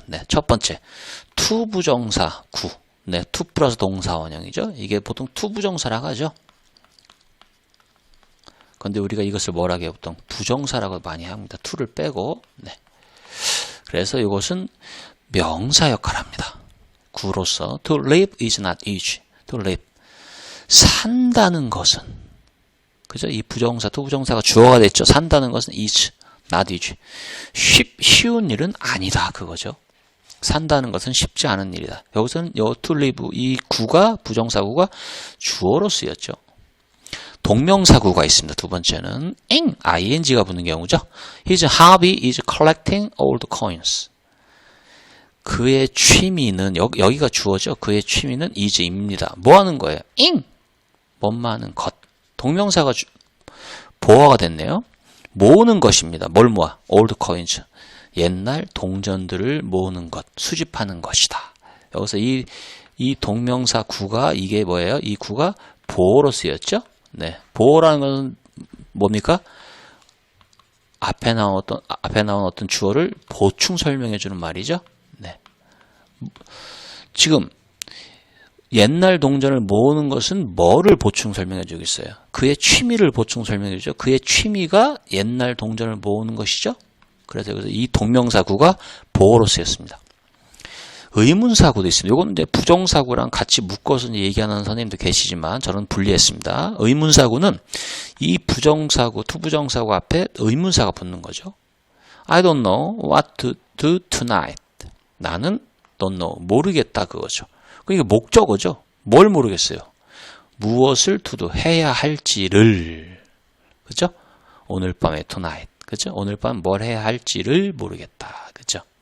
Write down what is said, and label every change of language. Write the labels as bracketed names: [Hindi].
[Korean] 네, 첫 번째 to 부정사 구. 네, to 플러스 동사 원형이죠. 이게 보통 to 부정사라고 하죠. 그런데 우리가 이것을 뭐라고 해요? 보통 부정사라고 많이 합니다. to를 빼고. 네. 그래서 이것은 명사 역할을 합니다. 구로서 [English] to live is not easy. to live. [Korean] 산다는 것은 그죠? 이 부정사, to 부정사가 주어가 됐죠. 산다는 것은 [English] is not easy. [Korean] 쉬운 일은 아니다. 그거죠. 산다는 것은 쉽지 않은 일이다. 여기서는 to live 이 구가 부정사구가 주어로 쓰였죠. 동명사구가 있습니다. 두 번째는 ing가 붙는 경우죠. [English] His hobby is collecting old coins. [Korean] 그의 취미는 여기가 주어죠. 그의 취미는 is입니다. 뭐 하는 거예요? 뭐하는 것. 동명사가 보어가 됐네요. 모으는 것입니다. 뭘 모아? [English] old coins. [Korean] 옛날 동전들을 모으는 것, 수집하는 것이다. 여기서 이 동명사 구가 이게 뭐예요? 이 구가 보어로 쓰였죠? 네, 보어라는 것은 뭡니까? 앞에 나온 어떤 주어를 보충 설명해 주는 말이죠. 네. 지금 옛날 동전을 모으는 것은 뭐를 보충 설명해 주고 있어요? 그의 취미를 보충 설명해 주죠. 그의 취미가 옛날 동전을 모으는 것이죠. 그래서 이 동명사구가 보어로 쓰였습니다. 의문사구도 있습니다. 이거는 이제 부정사구랑 같이 묶어서 얘기하는 선생님도 계시지만 저는 분리했습니다. 의문사구는 이 부정사구, 투부정사구 앞에 의문사가 붙는 거죠. [English] I don't know what to do tonight. [Korean] 나는 [English] don't know, [Korean] 모르겠다 그거죠. 그러니까 목적어죠. 뭘 모르겠어요. 무엇을 [English] to do, [Korean] 해야 할지를. 그죠? 오늘 밤에 tonight. 그죠? 오늘 밤 뭘 해야 할지를 모르겠다. 그죠?